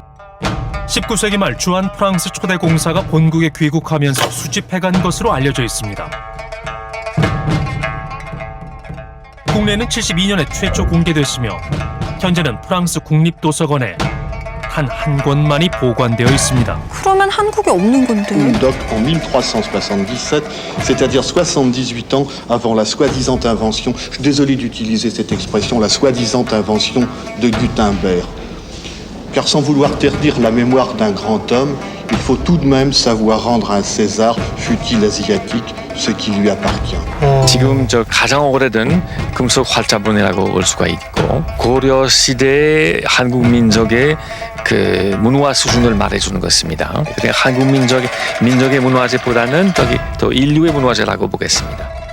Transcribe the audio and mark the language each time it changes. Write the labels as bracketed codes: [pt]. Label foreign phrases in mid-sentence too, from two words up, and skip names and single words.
[ko] 19세기 말 주한 프랑스 초대 공사가 본국에 귀국하면서 수집해간 것으로 알려져 있습니다. 국내는 72년에 최초 공개됐으며 현재는 프랑스 국립도서관에 한 권만이 보관되어 있습니다. 그러면 한국에 없는 건데. [fr] Doc en 1377, c'est-à-dire 78 ans avant la soi-disant invention, je suis désolé d'utiliser cette expression, la soi-disant invention de Gutenberg. Car sans vouloir terdir la mémoire d'un grand homme, il faut tout de même savoir rendre à un César, fût-il asiatique, ce qui lui appartient. [ko] 지금 저 가장 오래된 금속 활자본이라고 볼 수가 있고 고려 시대 한국 민족의 그 문화 수준을 말해주는 것입니다. 그러니까 한국 민족의 문화재보다는 더 인류의 문화재라고 보겠습니다.